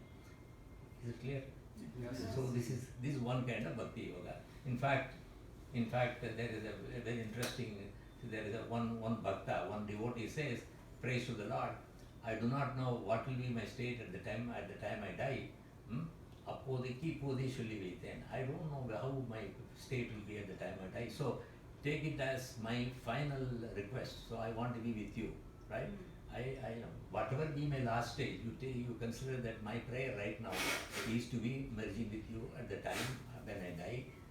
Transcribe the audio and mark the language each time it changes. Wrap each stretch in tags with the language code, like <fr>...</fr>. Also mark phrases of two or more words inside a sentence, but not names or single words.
<en>Is it clear? Yes. So this is one kind of Bhakti Yoga. In fact, there is a very interesting. There is one bhakta, one devotee says, praise to the Lord. I do not know what will be my state at the time I die. Appodiki podishuli viten. I don't know how my state will be at the time I die. So take it as my final request. So I want to be with you, right? I whatever be my last stage, you consider that my prayer right now is to be merging with you at the time when I die.</en>